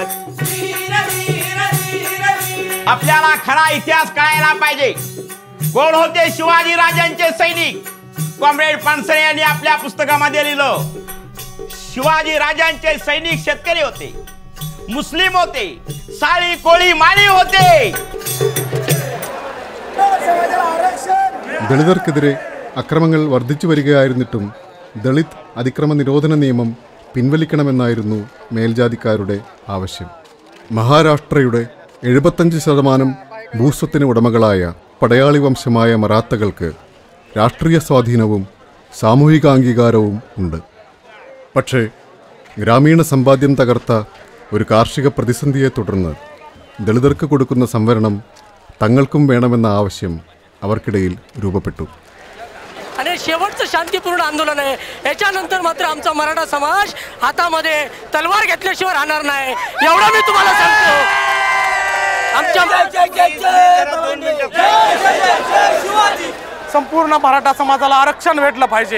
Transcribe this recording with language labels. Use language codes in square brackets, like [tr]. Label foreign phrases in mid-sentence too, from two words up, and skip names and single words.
[mr] आपल्याला खरा इतिहास कळायला पाहिजे. कोण होते शिवाजी राजांचे सैनिक? कॉम्रेड पानसरे यांनी आपल्या पुस्तकामध्ये लिहिलं, शिवाजी राजांचे सैनिक शेतकरी होते, मुस्लिम होते, साळी कोळी माळी होते. [ml] ദളിതർക്കെതിരെ അക്രമങ്ങൾ വർദ്ധിച്ചു വരികയായിരുന്നിട്ടും ദളിത് അതിക്രമ നിരോധന നിയമം പിൻവലിക്കണമെന്നായിരുന്നു മേൽജാതിക്കാരുടെ ആവശ്യം. മഹാരാഷ്ട്രയുടെ 75% ഭൂസ്വത്തിന് ഉടമകളായ പടയാളി വംശമായ മറാത്തകൾക്ക് രാഷ്ട്രീയ സ്വാധീനവും സാമൂഹിക അംഗീകാരവും ഉണ്ട്. പക്ഷേ ഗ്രാമീണ സമ്പാദ്യം തകർത്ത ഒരു കാർഷിക പ്രതിസന്ധിയെ തുടർന്ന് ദളിതർക്ക് കൊടുക്കുന്ന സംവരണം തങ്ങൾക്കും വേണമെന്ന ആവശ്യം അവർക്കിടയിൽ രൂപപ്പെട്ടു. [mr] आणि शेवटचं शांतीपूर्ण आंदोलन आहे. याच्यानंतर मात्र आमचा मराठा समाज हातामध्ये तलवार घेतल्याशिवाय राहणार नाही, एवढं मी तुम्हाला सांगतो. संपूर्ण मराठा समाजाला आरक्षण भेटलं पाहिजे.